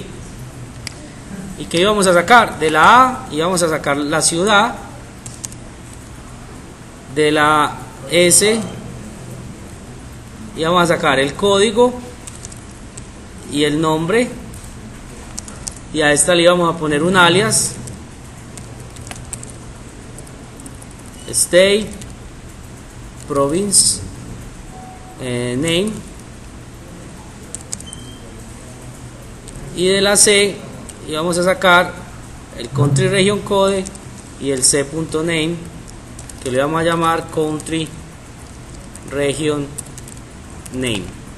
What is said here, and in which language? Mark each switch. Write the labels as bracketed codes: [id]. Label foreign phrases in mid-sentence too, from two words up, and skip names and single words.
[es] ¿Y qué íbamos a sacar? De la A íbamos a sacar la ciudad, de la S íbamos a sacar el código y el nombre, y a esta le íbamos a poner un alias [en] state province name, [es] y de la C íbamos a sacar el [en] country region code [es] y el c.name, que le vamos a llamar [en] country region name.